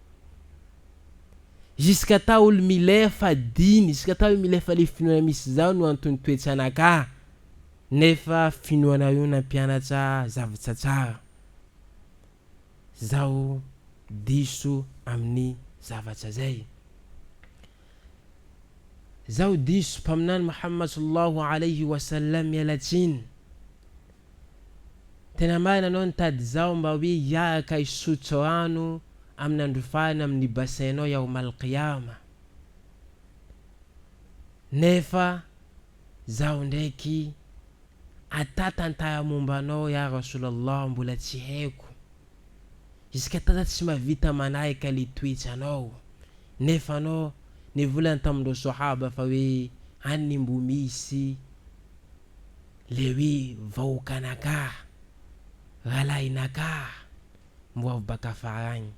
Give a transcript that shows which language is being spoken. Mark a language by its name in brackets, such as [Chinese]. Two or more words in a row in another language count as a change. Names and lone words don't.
[Malagasy] Jusqu'à ta olo milefa diny, jusqu'à ta olo milefa le finoana misy zao no antony toetra anaka, nefa finoana io nampianatra zavatra tsara. Zaho diso amin'ny zavatra zay. Zaho diso mpaminany Muhammad [Arabic] صلى الله عليه وسلم [Malagasy] mialatsiny. Tena marina anao nitady zao mba hoe hiaraka hisotro rano amin'ny andro farany amin'ny basainao [Arabic] يوم القيامة, [Malagasy] nefa zaho ndraiky atatantara mombanao [Arabic] يا رسول الله [Malagasy] mbola tsy haiko, jusqu'à tata tsy mavita manahika le toetranao, nefa anao nivolany tamindreo sahaba fa hoe any mbo misy le hoe vahoakanaka, ralahinaka mbo avy baka farany.